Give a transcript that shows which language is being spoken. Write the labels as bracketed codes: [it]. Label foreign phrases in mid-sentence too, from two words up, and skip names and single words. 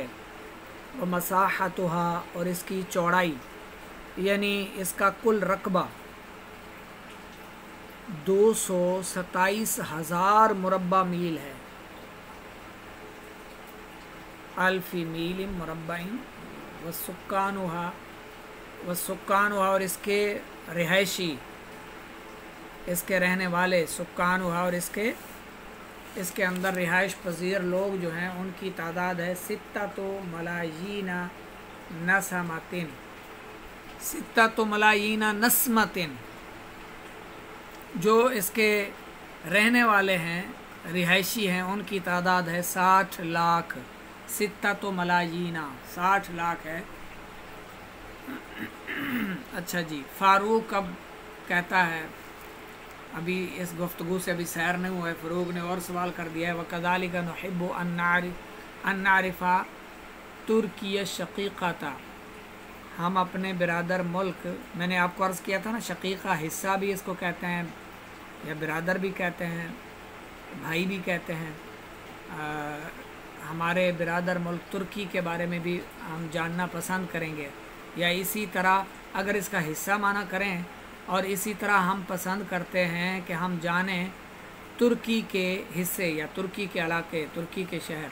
[ur] ومساحتها اور اس کی چوڑائی یعنی اس کا کل رقبہ 227,000 مربع میل ہے. [ar] الف میل مربع. [ur] وسکانها اور اس کے رہائشی، اس کے رہنے والے، سکانها اور اس کے اس کے اندر رہائش پذیر لوگ جو ہیں ان کی تعداد ہے [ar] ستة ملايين نسمة، ستة ملايين نسمة. [ur] جو اس کے رہنے والے ہیں، رہائشی ہیں، ان کی تعداد ہے 60 لاکھ. [ar] ستة ملايين [ur] 60 لاکھ ہے. اچھا جی، فاروق اب کہتا ہے، ابھی اس گفتگو سے ابھی سیر نہیں ہوا ہے، فاروق نے اور سوال کر دیا ہے, [ar] وكذلك نحب أن نعرف تركيا شقيقة, [ur] ہم اپنے برادر ملک، میں نے آپ کو عرض کیا تھا نا، شقیقہ حصہ بھی اس کو کہتے ہیں یا برادر بھی کہتے ہیں، بھائی بھی کہتے ہیں. ہمارے برادر ملک ترکی کے بارے میں بھی ہم جاننا پسند کریں گے، یا اسی طرح اگر اس کا حصہ مانا کریں، اور اسی طرح ہم پسند کرتے ہیں کہ ہم جانیں ترکی کے حصے یا ترکی کے علاقے، ترکی کے شہر.